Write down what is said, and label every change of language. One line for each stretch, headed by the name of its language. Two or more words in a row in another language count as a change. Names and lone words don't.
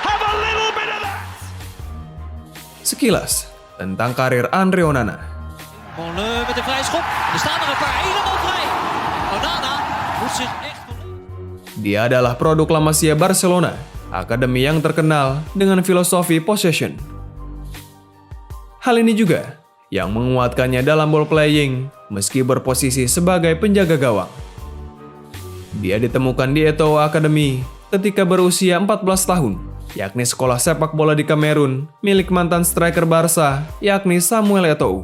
Indonesian: Sekilas tentang karir Andre Onana.
Dutch: Gewoon met een vrije schop. Er staan er een paar helemaal vrij. Onana moet zich echt...
Indonesian: Dia adalah produk La Masia Barcelona, akademi yang terkenal dengan filosofi possession. Hal ini juga yang menguatkannya dalam
English: ball playing
Indonesian: meski berposisi sebagai penjaga gawang. Dia ditemukan di Eto'o Academy ketika berusia 14 tahun, yakni sekolah sepak bola di Kamerun milik mantan striker Barca, yakni Samuel Eto'o.